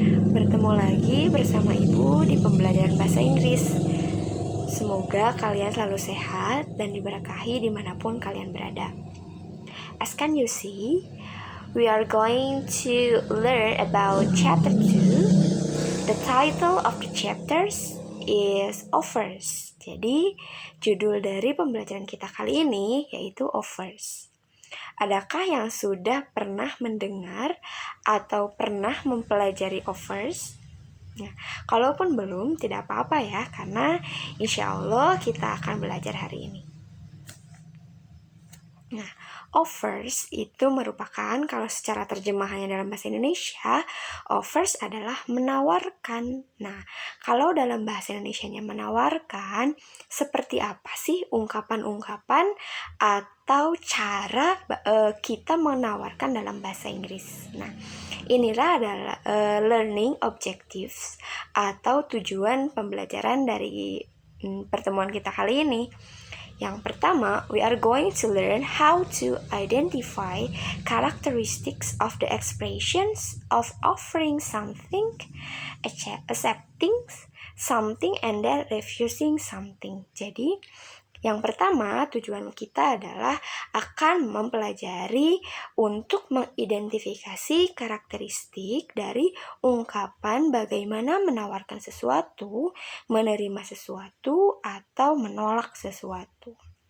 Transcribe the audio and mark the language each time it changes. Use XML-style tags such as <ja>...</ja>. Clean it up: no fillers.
<id>Bertemu lagi bersama Ibu di pembelajaran bahasa Inggris. Semoga kalian selalu sehat dan diberkahi dimanapun kalian berada.</id> <en>As can you see, we are going to learn about chapter 2. The title of the chapters is Offers.</en> <id>Jadi, judul dari pembelajaran kita kali ini yaitu Offers. Adakah yang sudah pernah mendengar atau pernah mempelajari offers? Nah, kalaupun belum, tidak apa-apa ya, karena insya Allah kita akan belajar hari ini. Nah, offers itu merupakan, kalau secara terjemahannya dalam bahasa Indonesia, offers adalah menawarkan. Nah, kalau dalam bahasa Indonesianya menawarkan, seperti apa sih ungkapan-ungkapan atau cara kita menawarkan dalam bahasa Inggris? Nah, inilah adalah</id> <en>learning objectives</en> <id>atau tujuan pembelajaran dari pertemuan kita kali ini.</id> <en>Yang pertama, we are going to learn how to identify characteristics of the expressions of offering something, accepting something, and then refusing something.</en> <id>Jadi, yang pertama, tujuan kita adalah akan mempelajari untuk mengidentifikasi karakteristik dari ungkapan bagaimana menawarkan sesuatu, menerima sesuatu, atau menolak sesuatu.</id>